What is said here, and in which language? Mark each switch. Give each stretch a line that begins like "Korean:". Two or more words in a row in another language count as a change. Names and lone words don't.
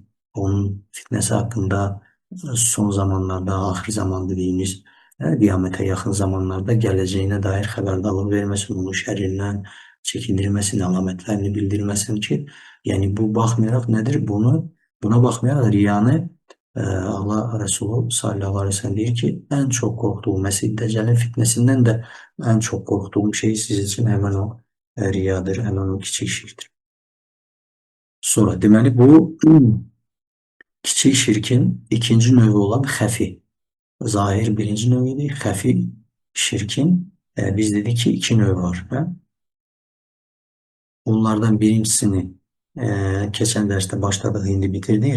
Azerbaijani: Onun fitnəsi haqqında son zamanlarda, axir zaman dediyimiz qiyamətə yaxın zamanlarda gələcəyinə dair xəbərdarlıq verməsin, onun şərrindən çəkindirməsin, əlamətlərini bildirməsin ki, yəni bu baxmayaraq nədir? Buna baxmayaraq riyanı
Turkish: Allah Resulü
Arabic: صلى الله عليه وسلم
Azerbaijani: deyir ki,
Turkish: en çok korktuğum Mesih Deccal'in fitnesinden de en çok korktuğum şey siz için hemen o riyadır, hemen o kiçik şirktir.
Azerbaijani: Sonra deməli bu kiçik şirkin ikinci növü olan xəfi. Zahir birinci növüdür. Xəfi şirkin biz dedik ki iki növü var. Hə? Onlardan birincisini keçən dərsdə başladıq, indi bitirdik.